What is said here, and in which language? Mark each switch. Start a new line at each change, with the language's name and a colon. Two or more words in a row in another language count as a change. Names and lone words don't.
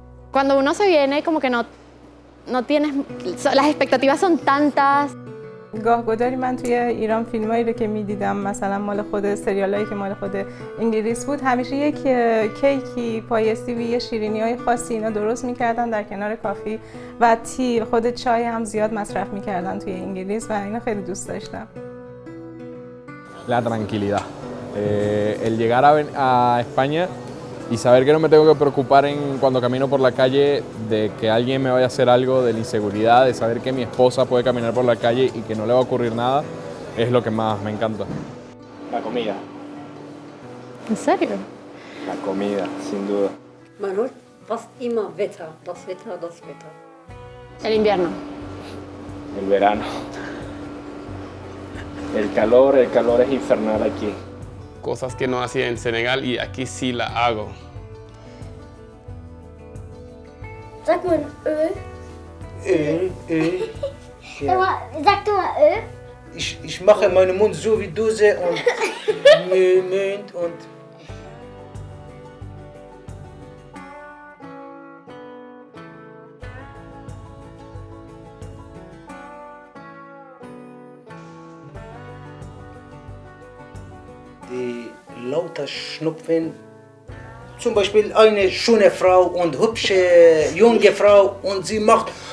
Spanish: Cuando uno se viene como que no tienes, las expectativas son tantas.
Persian: گاهگداری من توی ایران فیلمایی رو که می‌دیدم مثلا مال خود سریالایی که مال خود انگلیس بود همیشه یک کیکی پایستی و یه شیرینی‌های خاصی اینا درست می‌کردن در کنار کافی و تی خود چای هم زیاد مصرف می‌کردن توی انگلیس و اینو خیلی دوست داشتم.
Spanish: La tranquilidad. El llegar a España y saber que no me tengo que preocupar cuando camino por la calle de que alguien me vaya a hacer algo, de la inseguridad, de saber que mi esposa puede caminar por la calle y que no le va a ocurrir nada, es lo que más me encanta. La comida. ¿En serio? La comida, sin duda.
German: Man hört fast immer Wetter, das Wetter, das Wetter.
Spanish: El invierno. El verano. El calor es infernal aquí. Cosas que no hacía en Senegal y aquí sí la hago.
German: Sag mal Öl. Öl. Ja. Sag du mal Öl. Ich mache meinen Mund so wie Dose und Mund und... Die lauter Schnupfen, zum Beispiel eine schöne Frau und hübsche junge Frau und sie macht...